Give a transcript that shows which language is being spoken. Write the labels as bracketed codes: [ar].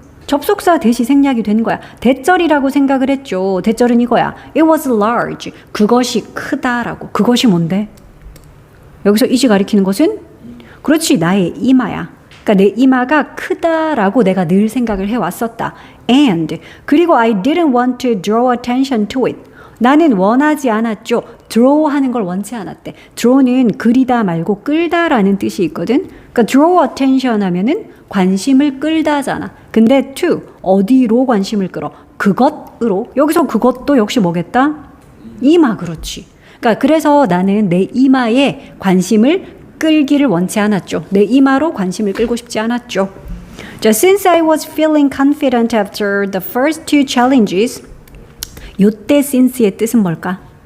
[ko] 접속사 대시 생략이 된 거야. 대절이라고 생각을 했죠. 대절은 이거야. [en] It was large. [ko] 그것이 크다라고. 그것이 뭔데? 여기서 이시 가리키는 것은? 그렇지, 나의 이마야. 그러니까 내 이마가 크다라고 내가 늘 생각을 해왔었다. [en] And [ko] 그리고 [en] I didn't want to draw attention to it. [ko] 나는 원하지 않았죠. draw 하는 걸 원치 않았대. draw는 그리다 말고 끌다라는 뜻이 있거든. 그러니까 draw attention 하면은 관심을 끌다잖아. 근데 to 어디로 관심을 끌어? 그것으로. 여기서 그것도 역시 뭐겠다? 이마. 그렇지. 그러니까 그래서 나는 내 이마에 관심을 끌기를 원치 않았죠. 내 이마로 관심을 끌고 싶지 않았죠. [en] 자, since I was feeling confident after the first two challenges. [ko] 요때 since의 뜻은 뭘까?